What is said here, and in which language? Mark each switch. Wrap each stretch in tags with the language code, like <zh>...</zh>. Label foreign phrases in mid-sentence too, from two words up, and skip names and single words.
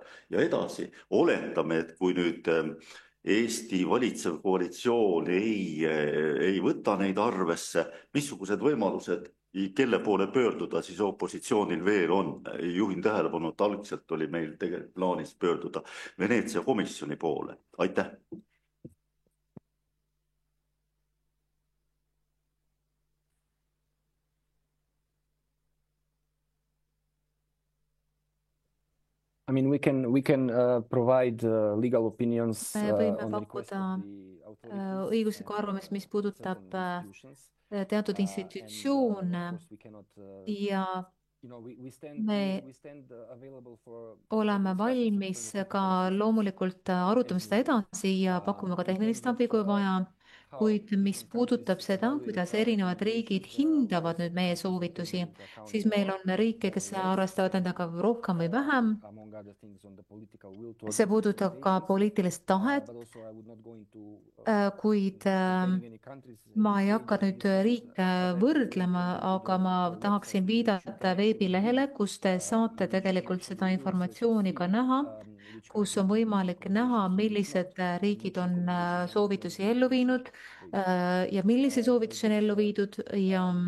<et>Ja edasi, oletame, et kui nüüd Eesti valitsev koalitsioon ei võta neid arvesse, missugused võimalused kelle poole pöörduda siis opositsioonil veel on. Juhin tähelepanu, et algselt oli meil tegelikult plaanis pöörduda Veneetsia komisjoni poole. Aitäh.</et> <en>I mean, we can provide legal opinions</en> <et>Me võime</et> <en>on the request</en> <et>pakkuda</et> <en>of the authorities</en> <et>õiguslikku</et> <en>and</en> <et>arvamust, mis puudutab</et> <en>certain institutions.</en> <et>teatud</et> <en>And of</en> <et>institutsioone</et> <en>course we cannot,</en> <et>ja</et> <en>you know, we</en> <et>me</et> <en>stand available for</en> <et>oleme</et> <en>discussions and</en> <et>valmis</et> <en>further</en> <et>ka</et> <en>consultations.</en> <et>loomulikult arutama seda edasi ja pakume ka tehnilist abi, kui vaja. Kuid mis puudutab seda, kuidas erinevad riigid hindavad nüüd meie soovitusi, siis meil on riike, kes arvestavad endaga rohkem või vähem.</et> <en>Among other things on the political will towards</en> <et>See puudutab ka poliitilist tahet,</et> <en>but also I would not go into</en> <et>kuid</et> <en>naming any countries.</en> <et>ma ei hakka nüüd riike võrdlema, aga ma tahaksin viidata veebilehele, kus te saate tegelikult seda informatsiooni ka näha, kus on võimalik näha, millised riigid on soovitusi ellu viinud ja millise soovitusi on ellu viidud ja</et>